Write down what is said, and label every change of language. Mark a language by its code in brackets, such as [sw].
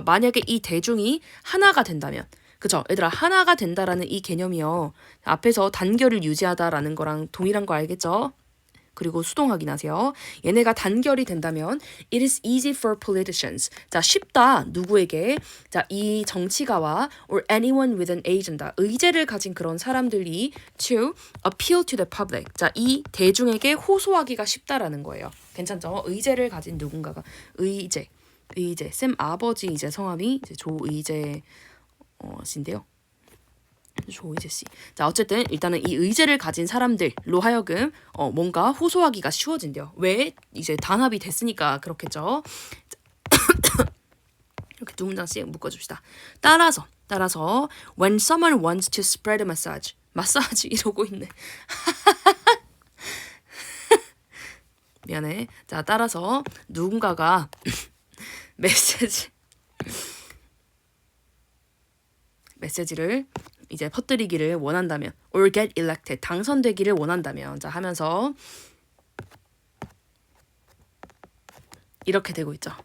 [ko] 만약에 이 대중이 하나가 된다면. 그렇죠. 얘들아, 하나가 된다라는 이 개념이요. 앞에서 단결을 유지하다라는 거랑 동일한 거 알겠죠? 그리고 수동 확인하세요. 얘네가 단결이 된다면 [en] it is easy for politicians. [ko] 자, 쉽다. 누구에게? [en] 자, [ko] 이 정치가와 [en] or anyone with an agenda. 의제를 가진 그런 사람들이 to appeal to the public. [ko] 자, 이 대중에게 호소하기가 쉽다라는 거예요. 괜찮죠? 의제를 가진 누군가가 의제. 쌤 아버지 이제 성함이 이제 조의제 씨인데요. 조이제 씨. 자, 어쨌든 일단은 이 의제를 가진 사람들로 하여금 뭔가 호소하기가 쉬워진대요. 왜? 이제 단합이 됐으니까 그렇겠죠. 이렇게 두 문장씩 묶어줍시다. [en] 따라서 when someone wants to spread a massage [ko] 이러고 있네. 미안해. 자, 따라서 누군가가 메시지를 이제 퍼뜨리기를 원한다면 [en] or get elected [ko] 당선되기를 원한다면 자 하면서 이렇게 되고 있죠.